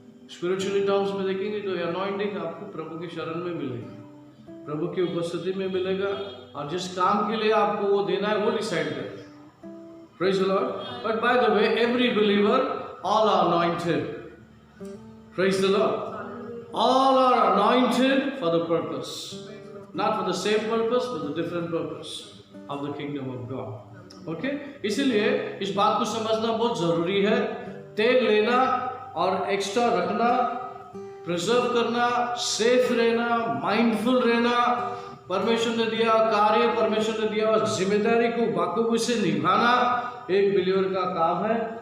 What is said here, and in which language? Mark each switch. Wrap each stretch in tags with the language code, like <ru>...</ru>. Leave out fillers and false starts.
<hi>Spiritually terms में देखेंगे तो ये अनॉइंटिंग आपको प्रभु की शरण में मिलेगी, प्रभु की उपस्थिति में मिलेगा, और जिस काम के लिए आपको वो देना है वो डिसाइड करेगा।</hi> <en>Praise the Lord. But by the way, every believer, all are anointed. Praise the Lord. All are anointed for the purpose, not for the same purpose, but the different purpose of the kingdom of God. Okay?</en> <hi>इसीलिए इस बात को समझना बहुत जरूरी है। तेल लेना और एक्स्ट्रा रखना, प्रिजर्व करना, सेफ रहना, माइंडफुल रहना, परमेश्वर ने दिया कार्य, परमेश्वर ने दिया जिम्मेदारी को बखूबी से निभाना एक बिलीवर का काम है।</hi>